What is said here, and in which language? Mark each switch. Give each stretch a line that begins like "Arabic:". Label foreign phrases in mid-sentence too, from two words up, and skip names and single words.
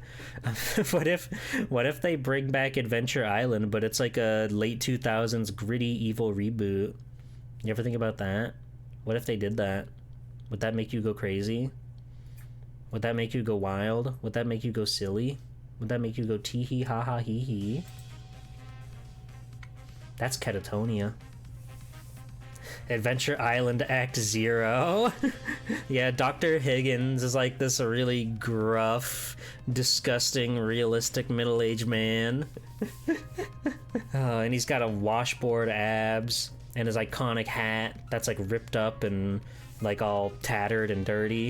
English: What if they bring back Adventure Island, but it's like a late 2000s gritty evil reboot? You ever think about that? What if they did that? Would that make you go crazy? Would that make you go wild? Would that make you go silly? Would that make you go tee hee ha ha hee hee? That's catatonia. Adventure Island Act 0. Yeah, Dr. Higgins is like this really gruff, disgusting, realistic middle-aged man. And he's got a washboard abs and his iconic hat that's like ripped up and like all tattered and dirty.